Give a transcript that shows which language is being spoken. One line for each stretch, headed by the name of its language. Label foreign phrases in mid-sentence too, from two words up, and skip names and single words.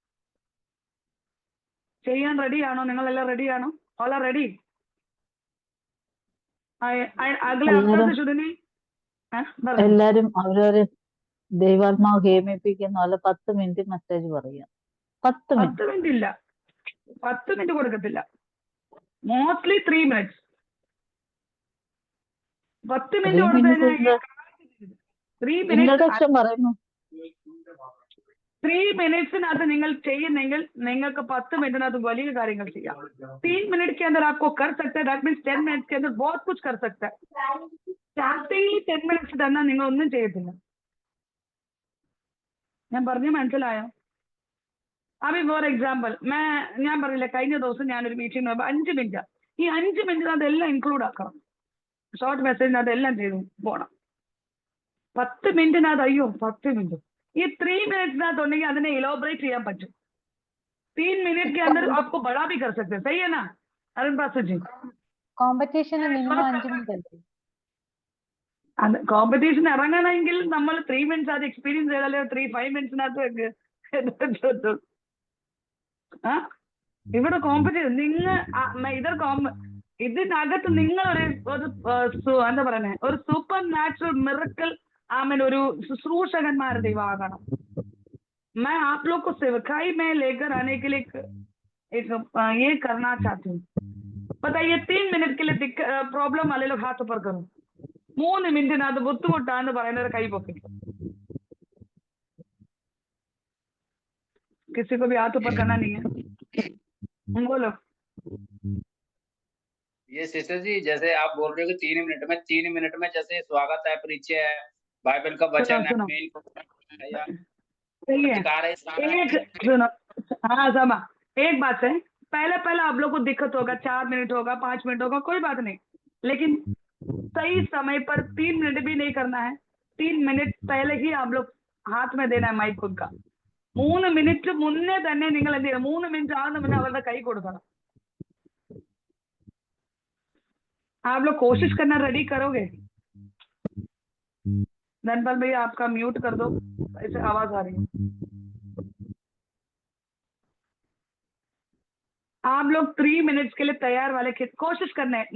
Malayalam: ചെയ്യാൻ റെഡിയാണോ? നിങ്ങളെല്ലാം റെഡിയാണോ?
English: all are ready?
Hindi: अगले हफ्ते शुद्धनी
Malayalam: എല്ലാരും അവരവരെ ദൈവാത്മാവ് ഹേമിപ്പിക്കുന്ന പോലെ 10 മിനിറ്റ് മെസ്സേജ് പറയാം. 10 മിനിറ്റ് ഇല്ല, 10 മിനിറ്റ് കൊടുക്കത്തില്ല. മോസ്റ്റ്ലി 3 minutes. 10 3 മിനിറ്റ് കൊടുത്തു minutes കഴിഞ്ഞാൽ 3 minutes ഇൻട്രൊഡക്ഷൻ പറയുന്നു. 3 minutesനകത്ത് നിങ്ങൾ ചെയ്യുന്നെങ്കിൽ നിങ്ങൾക്ക് 10 मिनटनകത്ത് വലിയ കാര്യങ്ങൾ ചെയ്യാം.
Hindi: 3 मिनट के अंदर आपको कर सकते हैं.
English: that means
Hindi: 10 minutes के अंदर बहुत कुछ कर सकते हैं.
Malayalam: സ്റ്റാർട്ടിംഗിൽ 10 minutes തന്നാൽ നിങ്ങൾ ഒന്നും ചെയ്യത്തില്ല. ഞാൻ പറഞ്ഞു മനസ്സിലായോ? അഭി
English: for example
Malayalam: ഞാൻ പറഞ്ഞില്ല, കഴിഞ്ഞ ദിവസം ഞാനൊരു മീറ്റിംഗ് പോയപ്പോൾ 5 മിനിറ്റ്, ഈ 5 മിനിറ്റിനകത്ത് എല്ലാം ഇൻക്ലൂഡ് ആക്കണം.
English: short messageനകത്ത്
Malayalam: എല്ലാം ചെയ്തു പോകണം. 10 മിനിറ്റിനകത്ത് 10 മിനിറ്റ് ഈ 3 मिनट्सനകത്ത് ഉണ്ടെങ്കിൽ അതിനെ ഇലോബറേറ്റ് ചെയ്യാൻ പറ്റും.
Hindi: 3 मिनट के अंदर आपको बड़ा भी कर सकते हैं. सही है ना अरुण पासु जी?
Malayalam: കോമ്പറ്റീഷന് മിനിമം 5 മിനിറ്റ് അല്ലേ? അത് കോമ്പറ്റീഷൻ ഇറങ്ങണമെങ്കിൽ നമ്മൾ 3 minutes അത് എക്സ്പീരിയൻസ് ചെയ്താലേ 5 minutesനകത്ത് ഇവിടെ കോമ്പറ്റീഷൻ ഇതിനകത്ത് നിങ്ങൾ ഒരു എന്താ പറയുന്നത്, ഒരു
English: super natural miracle
Malayalam: ഒരു ശുശ്രൂഷകന്മാരുടെ ദൈവമാകണം.
Hindi: मैं आप लोग को सेवकाई में लेकर आने के लिए एक ये करना चाहती हूँ. बताइए 3 मिनट के लिए प्रॉब्लम वाले लोग हाथ ऊपर करो.
Malayalam: 3 മിനിറ്റിനകത്ത് ബുദ്ധിമുട്ടാന്ന് പറയുന്നവർ കൈ പൊക്കി.
Hindi: किसी को भी हाथ ऊपर करना नहीं है. बोलो. ये सिस्टर जी, जैसे आप बोल रहे हो कि 3 मिनट में जैसे स्वागत है, परिचय है, बाइबल का वचन है, सुनो. हाँ समा, एक बात है, पहले आप लोग को दिक्कत होगा, 4 मिनट होगा, 5 मिनट होगा, कोई बात नहीं, लेकिन सही समय पर 3 मिनट भी नहीं करना है. 3 मिनट पहले ही आप लोग हाथ में देना है माइक उनका.
Malayalam: 3 മിനിറ്റ് മുന്നേ തന്നെ നിങ്ങൾ എന്ത് ചെയ്യണം, 3 മിനിറ്റ് ആകുന്ന മുന്നേ അവരുടെ കൈ കൊടുക്കണം.
Hindi: आप लोग कोशिश करना रेडी करोगे? धनपाल भैया आपका म्यूट कर दो, ऐसे आवाज आ रही है. आप लोग 3 मिनट्स के लिए तैयार वाले कोशिश करना है.